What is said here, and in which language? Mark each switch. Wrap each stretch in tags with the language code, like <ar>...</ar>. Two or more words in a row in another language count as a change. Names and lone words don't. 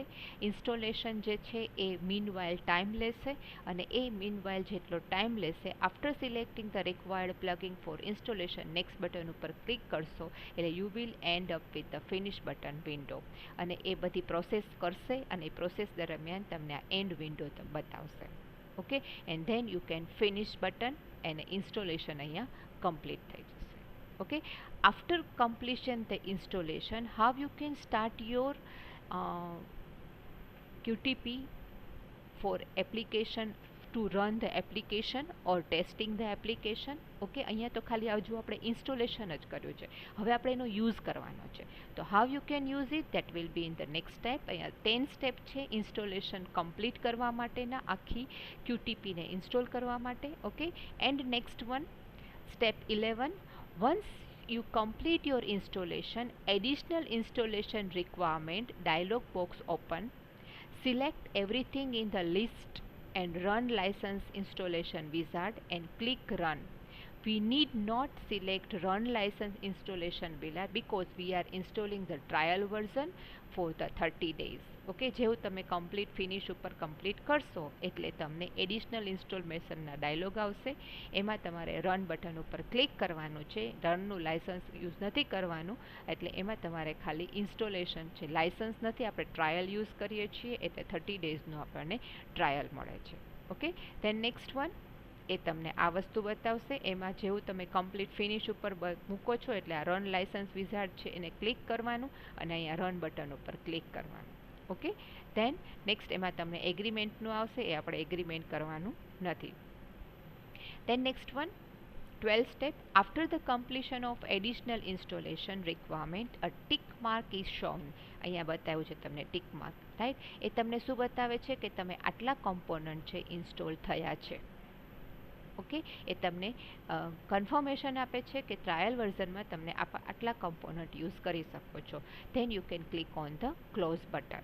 <gu>ઇન્સ્ટોલેશન જે છે એ મીનવાઇલ ટાઈમ લેશે અને એ મીનવાઇલ જેટલો ટાઈમ લેશે,</gu> <en>after selecting the required plugin for installation next button</en> <gu>ઉપર ક્લિક કરશો એટલે</gu> <en>you will end up with the finish button window.</en> <gu>અને એ બધી પ્રોસેસ કરશે અને એ પ્રોસેસ દરમિયાન તમને આ</gu> <en>end window</en> <gu>બતાવશે.</gu> <en>okay, and then you can finish button</en> <gu>અને ઇન્સ્ટોલેશન અહીંયા કમ્પ્લીટ થઈ જશે.</gu> <en>Okay, after completion the installation, how you can start your QTP for application to run the application or testing the application.</en> <gu>ઓકે, અહીંયા તો ખાલી હજુ આપણે ઇન્સ્ટોલેશન જ કર્યું છે, હવે આપણે એનો યુઝ કરવાનો છે. તો</gu> <en>how you can use it that will be in the next step.</en> <gu>અહીંયા 10 સ્ટેપ છે ઇન્સ્ટોલેશન કમ્પ્લીટ કરવા માટેના, આખી QTPને ઇન્સ્ટોલ કરવા માટે.</gu> <en>okay, and next one step 11, once you complete your installation, additional installation requirement dialog box open, select everything in the list and run license installation wizard and click run. We need not select run license installation wizard because we are installing the trial version for the 30 days.</en> <gu>ઓકે, જેવું તમે</gu> <en>complete finish</en> <gu>ઉપર કમ્પ્લીટ કરશો એટલે તમને એડિશનલ ઇન્સ્ટોલેશનના ડાયલોગ આવશે. એમાં તમારે</gu> <en>run button</en> <gu>ઉપર ક્લિક કરવાનું છે. રનનું લાઇસન્સ યુઝ નથી કરવાનું એટલે એમાં તમારે ખાલી ઇન્સ્ટોલેશન છે, લાઇસન્સ નથી, આપણે ટ્રાયલ યુઝ કરીએ છીએ એટલે 30 ડેઝનું આપણને ટ્રાયલ મળે છે. ઓકે,</gu> <en>then next one</en> <gu>એ તમને આ વસ્તુ બતાવશે. એમાં જેવું તમે</gu> <en>complete finish</en> <gu>ઉપર મૂકો છો એટલે આ</gu> <en>run license wizard</en> <gu>છે એને ક્લિક કરવાનું અને અહીંયા</gu> <en>run button</en> <gu>ઉપર ક્લિક કરવાનું. ઓકે,</gu> <en>then next</en> <gu>એમાં તમને એગ્રીમેન્ટનું આવશે, એ આપણે એગ્રીમેન્ટ કરવાનું નથી.</gu> <en>then next one 12 step, after the completion of additional installation requirement a tick mark is shown.</en> <gu>અહીંયા બતાવ્યું છે તમને</gu> <en>tick mark,</en> <gu>રાઈટ? એ તમને શું બતાવે છે કે તમે આટલા કોમ્પોનન્ટ છે ઇન્સ્ટોલ થયા છે. ઓકે, એ તમને કન્ફર્મેશન આપે છે કે ટ્રાયલ વર્ઝનમાં તમને આટલા કમ્પોનન્ટ યુઝ કરી શકો છો.</gu> <en>then you can click on the close button.</en>